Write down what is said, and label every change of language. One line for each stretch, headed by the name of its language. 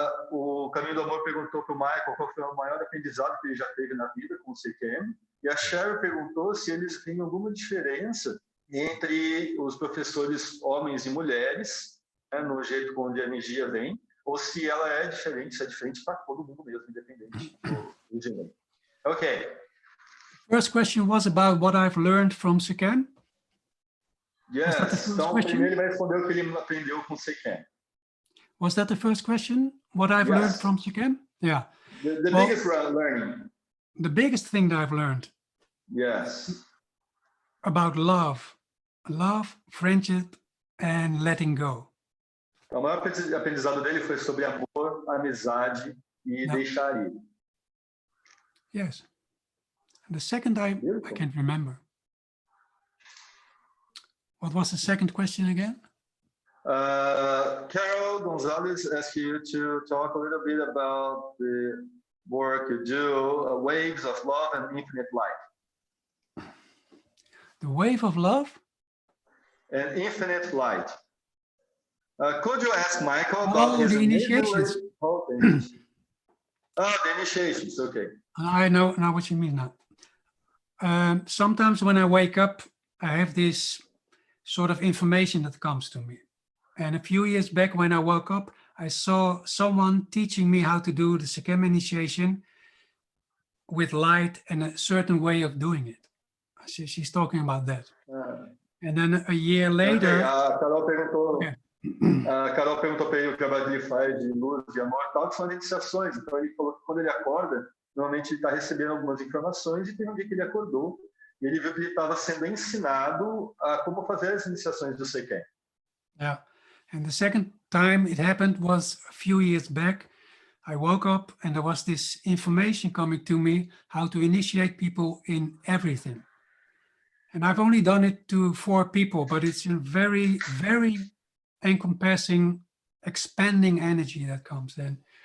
Portuguese: O Caminho do Amor perguntou para o Michael qual foi o maior aprendizado que ele já teve na vida com o Sekhem. E a Cheryl perguntou se eles têm alguma diferença entre os professores homens e mulheres, né, no jeito como a energia vem, ou se ela é diferente, se é diferente para todo mundo mesmo, independente do gênero.
English: Ok. First question was about what I've learned from Sekhem. Yes.
Portuguese: Então, primeiro ele vai responder o que ele aprendeu com Sekhem.
English: Was that the first question? What I've learned from Sekhem? Yeah. The biggest learning. The biggest thing that I've learned. Yes. About love, friendship, and letting go.
Portuguese: O maior aprendizado dele foi sobre amor, amizade e deixar ir.
English: Yes. And the second I can't remember. What was the second question again? Carol Gonzalez asked you to talk a little bit about the work you do, waves of love and infinite light. The wave of love? And infinite light. Could you ask Michael about his the initiations? The initiations, okay. I know now what you mean now. Sometimes when I wake up, I have this sort of information that comes to me. And a few years back when I woke up, I saw someone teaching me how to do the Sekhem initiation with light and a certain way of doing it. She's talking about that. And then a year later...
Portuguese: Okay, a Carol perguntou para ele o que ele faz de luz, de amor, tal, que são iniciações. Então ele falou que quando ele acorda, normalmente ele está recebendo algumas informações e tem um dia que ele acordou e ele viu que ele estava sendo ensinado a como fazer as iniciações do Sekhem.
English: Yeah. And the second time it happened was a few years back. I woke up and there was this information coming to me how to initiate people in everything. And I've only done it to 4 people, but it's a very, very encompassing, expanding energy that comes in.